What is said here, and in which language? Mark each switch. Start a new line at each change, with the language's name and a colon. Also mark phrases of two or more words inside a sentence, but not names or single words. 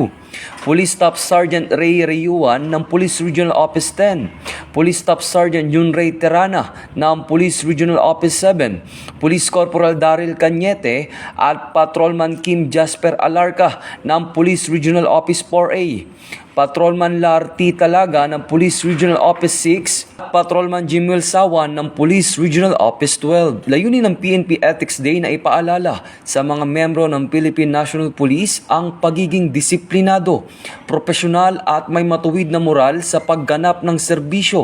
Filipino: Police Staff Sergeant Ray Reyuan ng Police Regional Office 10, Police Staff Sergeant Junray Terana ng Police Regional Office 7, Police Corporal Daryl Cañete at Patrolman Kim Jasper Alarca ng Police Regional Office 4A, Patrolman Larty Talaga ng Police Regional Office 6, Patrolman Jimuel Sawan ng Police Regional Office 12. Layunin ng PNP Ethics Day na ipaalala sa mga membro ng Philippine National Police ang pagiging disiplinado, profesional at may matuwid na moral sa pagganap ng serbisyo.